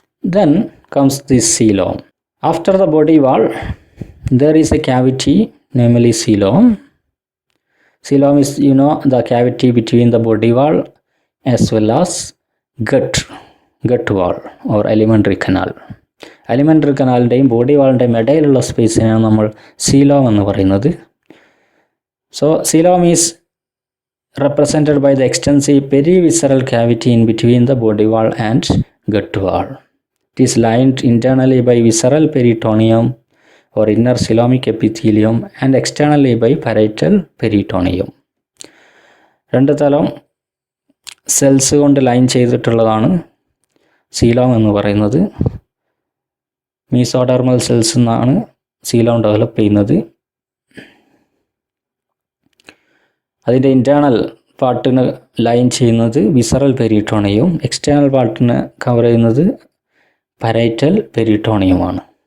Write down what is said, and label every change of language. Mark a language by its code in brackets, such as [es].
[en] Then comes the coelom. After the body wall, there is a cavity, namely coelom. Coelom is, the cavity between the body wall as well as gut wall or alimentary canal. [ml] Alimentary canalൻ്റെയും body വാളിൻ്റെയും ഇടയിലുള്ള സ്പേസിനെയാണ് നമ്മൾ coelom എന്ന് പറയുന്നത്. [en] So coelom is represented by the extensive perivisceral cavity in between the body wall and gut wall. It is lined internally by visceral peritoneum or inner coelomic epithelium and externally by parietal peritoneum. [ml] 2 തലം cells കൊണ്ട് line ചെയ്തിട്ടുള്ളതാണ് coelom എന്ന് പറയുന്നത്. മീസോഡെർമൽ cells എന്നാണ് coelom develop ചെയ്യുന്നത്. അതിൻ്റെ internal പാർട്ടിന് line ചെയ്യുന്നത് visceral പെരിട്ടോണിയവും external പാർട്ടിന് cover ചെയ്യുന്നത് പരൈറ്റൽ പെരിട്ടോണിയമാണ്.